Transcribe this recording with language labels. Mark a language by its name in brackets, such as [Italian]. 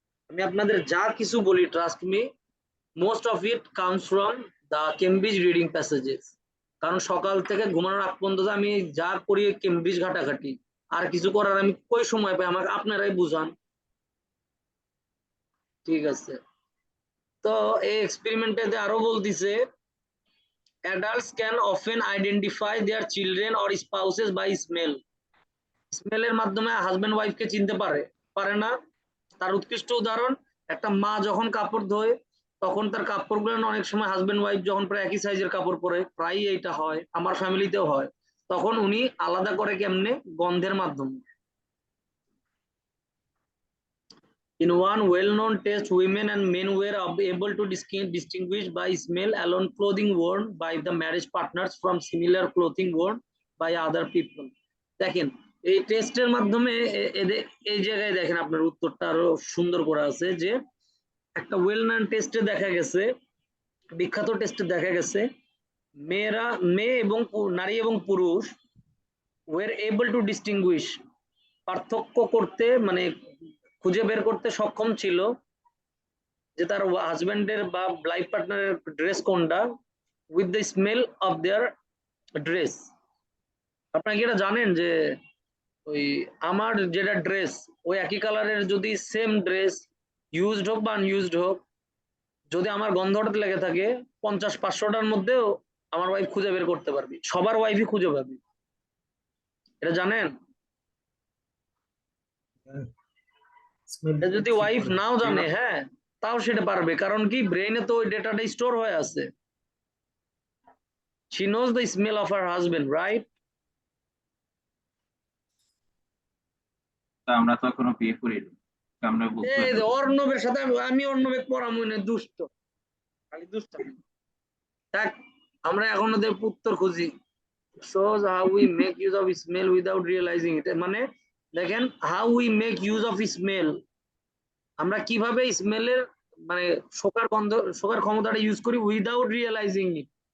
[Bangla] আমি আপনাদের যা কিছু বলি, [English] Trust me, most of it comes from the Cambridge reading passages. [Bangla] কারণ সকাল থেকে ঘুমানোর আগ পর্যন্ত আমি যা করি কেমব্রিজ ঘাটাঘাটি, আর কিছু করার আমি কই সময় পাই? আমাকে আপনারাই বুঝান। ঠিক আছে, তো এই এক্সপেরিমেন্টে আরো বলতিছে [English] adults can often identify their children or spouses by smell. [Bangla] স্মেলের মাধ্যমে হাজবেন্ড ওয়াইফকে চিনতে পারে, পারে না? তার উৎকৃষ্ট উদাহরণ, একটা মা যখন কাপড় ধোয় তখন তার কাপড়গুলো অনেক সময় হাজবেন্ড ওয়াইফ যখন প্রায় একই সাইজের কাপড় পরে, প্রায়ই এইটা হয়, আমার ফ্যামিলিতেও হয়, তখন উনি আলাদা করে কেমনে? গন্ধের মাধ্যমে। [English] In one well-known test, women and men were able to distinguish by smell alone clothing worn by the marriage partners from similar clothing worn by other people. [Bangla] দেখেন, এই টেস্টের মাধ্যমে এই জায়গায় দেখেন আপনার উত্তরটা আরো সুন্দর করা আছে যে একটা ওয়েল নন টেস্টে দেখা গেছে, বিখ্যাত টেস্টে দেখা গেছে, মেয়েরা, মেয়ে এবং নারী এবং পুরুষ [English] were able to distinguish, [Bangla] পার্থক্য করতে, মানে খুঁজে বের করতে সক্ষম ছিল যে তার হাজবেন্ডের বা লাইফ পার্টনারের ড্রেস কোনটা, [English] With the smell of their dress. [Bangla] আপনারা কি এটা জানেন যে ওই আমার যেটা ড্রেস, ওই একই কালারের যদি সেম ড্রেস ইউজড হোক বা আনইউজড হোক, যদি আমার গন্ধটা লেগে থাকে 50-500টার মধ্যেও আমার ওয়াইফ খুঁজে বের করতে পারবি, সবার ওয়াইফই খুঁজে পাবি। এটা জানেন? এটা যদি ওয়াইফ নাও জানে, হ্যাঁ, তাও সেটা পারবে, কারণ কি ব্রেইনে তো ওই ডেটাটা স্টোর হয়ে আছে। [English] She knows the smell of her husband, right? [Bangla] আমরা তো এখনো বিয়ে করিনি, আমরা বুঝতে এই যে পারি। অর্ণবের সাথে আমি অর্ণবের পড়ামু না, দুষ্ট, খালি দুষ্টামি। দেখ, আমরা এখন ওদের উত্তর খুঁজি। [English] shows how we make use of smell without realizing it, [Bangla] মানে দেখেন [English] how we make use of smell, [Bangla] আমরা কিভাবে স্মেলের মানে শোকার ক্ষমতাটা ইউজ করি [English] Without realising it.